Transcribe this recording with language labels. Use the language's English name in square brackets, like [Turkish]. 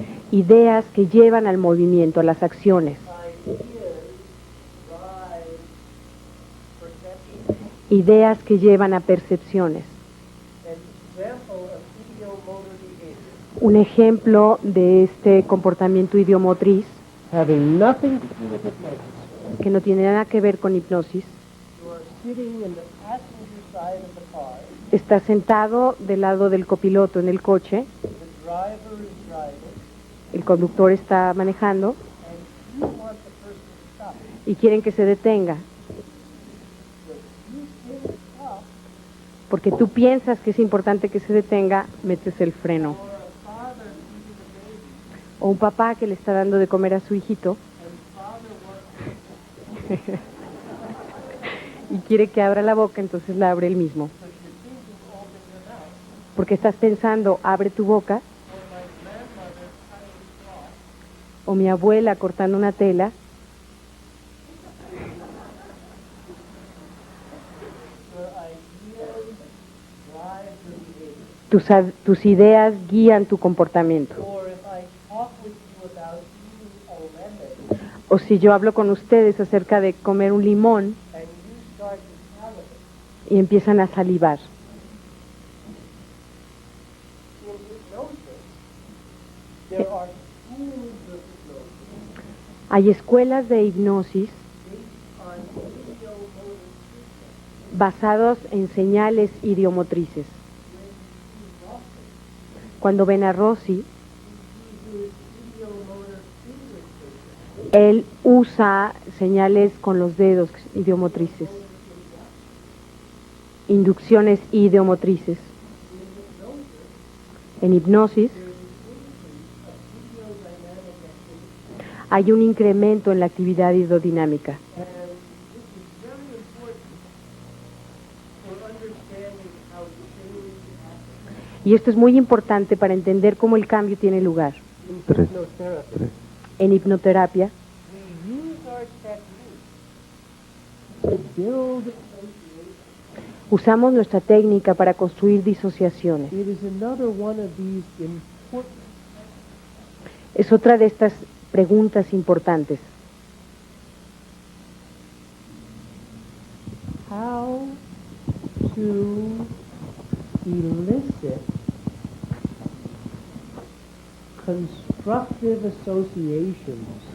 [Spanish] Ideas que llevan al movimiento, a las acciones. Ideas que llevan a percepciones. Un ejemplo de este comportamiento ideomotriz, [English] Having nothing to do with hypnosis, [Spanish] que no tiene nada que ver con hipnosis, [English] you are sitting in the passenger side of the car, [Spanish] está sentado del lado del copiloto en el coche, [English] the driver is driving, [Spanish] el conductor está manejando [English] and you want the person to stop. [Spanish] y quieren que se detenga, porque tú piensas que es importante que se detenga, metes el freno. O un papá que le está dando de comer a su hijito y quiere que abra la boca, entonces la abre él mismo. Porque estás pensando, abre tu boca, o mi abuela cortando una tela, tus ideas guían tu comportamiento. [English] Or if I talk with you about eating a lemon [Spanish] O si yo hablo con ustedes acerca de comer un limón [English] and you start to salivate, [Spanish] y empiezan a salivar. [English] in hypnosis, there are schools of hypnosis [Spanish] Hay escuelas de hipnosis [English] based on ideomotor [Spanish] basados en señales idiomotrices. Cuando ven a Rossi, él usa señales con los dedos idiomotrices, inducciones idiomotrices. En hipnosis hay un incremento en la actividad hidrodinámica. Y esto es muy importante para entender cómo el cambio tiene lugar. [English] hypnotherapy. [Spanish] En hipnoterapia [English] We use our technique to build. [Spanish] usamos nuestra técnica para construir disociaciones. [English] It is another one of these important [Spanish] Es otra de estas preguntas importantes. [English] how to elicit constructive associations